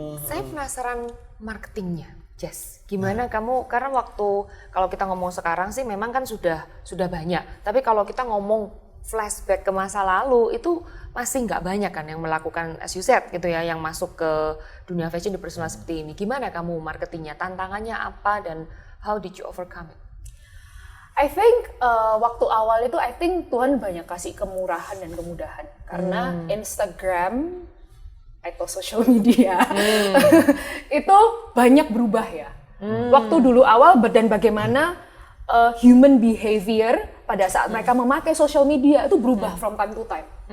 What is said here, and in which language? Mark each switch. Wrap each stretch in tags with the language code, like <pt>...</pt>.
<id>Saya penasaran marketingnya, Jess. Gimana kamu? Karena kalau kita ngomong sekarang sih memang kan sudah banyak. Tapi kalau kita ngomong flashback ke masa lalu itu masih nggak banyak kan yang melakukan</id> <en>as you said</en> <id>gitu ya, yang masuk ke dunia fashion di personal seperti ini. Gimana kamu marketingnya? Tantangannya apa dan</id> <en>how did you overcome it? I think</en> <id>waktu awal itu I think Tuhan banyak kasih kemurahan dan kemudahan karena Instagram atau social media itu banyak berubah ya. Waktu dulu awal dan bagaimana</id> <en>human behavior</en> <id>pada saat mereka memakai social media itu berubah</id> <en>from time to time.</en>